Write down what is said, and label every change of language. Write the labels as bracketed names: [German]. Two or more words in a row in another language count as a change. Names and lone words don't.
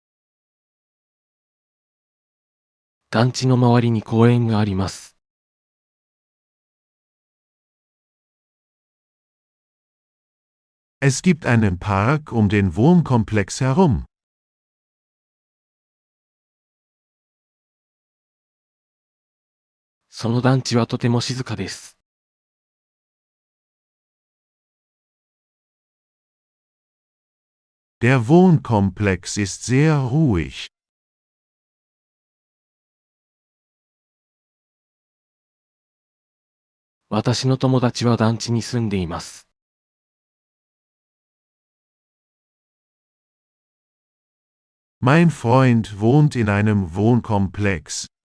[Japanese] 団地の周りに公園があります。 [German] Es gibt einen Park den Wohnkomplex herum. [Japanese] その団地はとても静かです。 [German] Der Wohnkomplex ist sehr ruhig. [Japanese] 私の友達は団地に住んでいます。 [German] Mein Freund wohnt in einem Wohnkomplex.